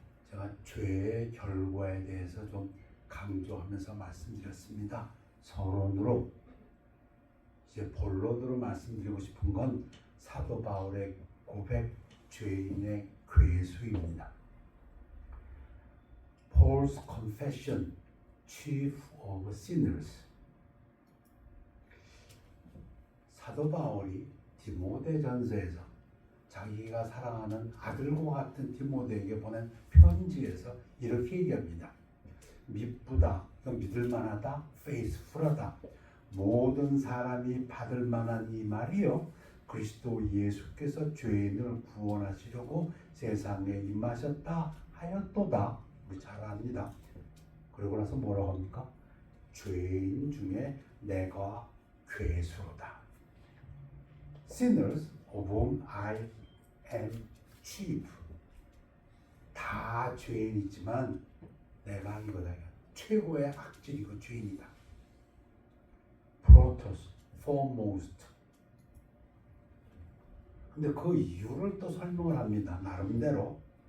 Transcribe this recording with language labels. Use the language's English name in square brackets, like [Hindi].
[Korean] 제가 죄의 결과에 대해서 좀 강조하면서 말씀드렸습니다. 서론으로. 이제 본론으로 말씀드리고 싶은 건 사도 바울의 고백 죄인의 괴수입니다. [English] Paul's confession, chief of sinners. [Korean] 사도 바울이 디모데전서에서 자기가 사랑하는 아들과 같은 디모데에게 보낸 편지에서 이렇게 얘기합니다. 미쁘다, 믿을만하다, faithful하다. 모든 사람이 받을 만한 이 말이요, 그리스도 예수께서 죄인을 구원하시려고 세상에 임하셨다 하였도다. 우리 잘 압니다. 그러고 나서 뭐라고 합니까? 죄인 중에 내가 괴수로다. [English] Sinners of whom I am chief. [Korean] 다 죄인이지만 내가 이거다. 최고의 악질이고 죄인이다. [English] Protos, foremost. [Korean] 근데 그 이유를 또 설명을 합니다. 나름대로.